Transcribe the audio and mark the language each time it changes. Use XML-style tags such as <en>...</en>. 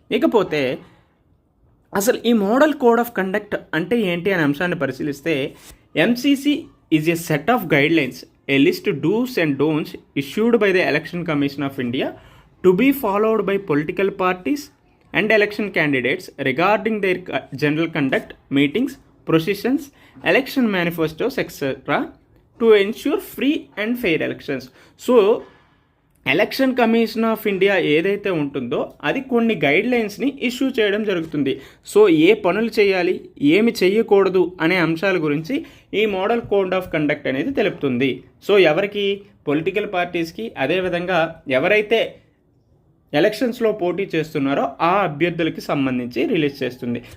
<en>ఇకపోతే అసలు ఈ మోడల్ కోడ్ ఆఫ్ కండక్ట్ అంటే ఏంటి అనే అంశాన్ని పరిశీలిస్తే MCC is a set of guidelines, a list dos and don'ts issued by the election commission of India to be followed by political parties and election candidates regarding their general conduct, meetings, processions, election manifestos, etc. to ensure free and fair elections.</en> <te>So election commission of India ఏదైతే ఉంటుందో అది కొన్ని guide లైన్స్ని issue చేయడం జరుగుతుంది. So ఏ పనులు చేయాలి, ఏమి చేయకూడదు అనే అంశాల గురించి ఈ మోడల్ కోడ్ ఆఫ్ కండక్ట్ అనేది తెలుపుతుంది. సో ఎవరికి, పొలిటికల్ పార్టీస్కి, అదేవిధంగా ఎవరైతే ఎలక్షన్స్లో పోటీ చేస్తున్నారో ఆ అభ్యర్థులకి సంబంధించి రిలీజ్ చేస్తుంది.</te>